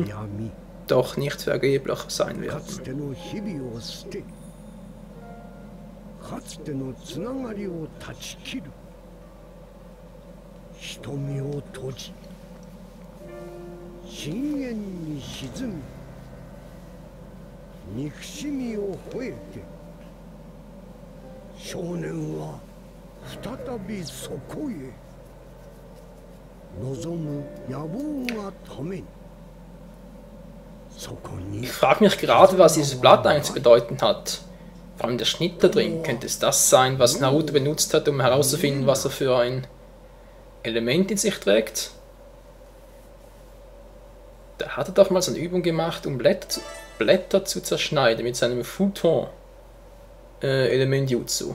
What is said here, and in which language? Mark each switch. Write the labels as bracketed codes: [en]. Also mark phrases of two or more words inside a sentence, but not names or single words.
[ja] 闇 [de] doch nicht vergeblich sein [ja] か [de] werden. [ja] つての日々を捨てかつてのつながりを断ち切る。瞳を閉じ深淵に沈み憎しみを吠えて少年は再びそこへ望む野望がためにそこに [de] Ich frage mich gerade, was dieses Blatt eigentlich zu bedeuten hat. Vor allem der Schnitt da drin. Könnte es das sein, was Naruto benutzt hat, um herauszufinden, was er für ein Element in sich trägt? Da hat er doch mal so eine Übung gemacht, um Blätter zu zerschneiden mit seinem Futon Element Jutsu.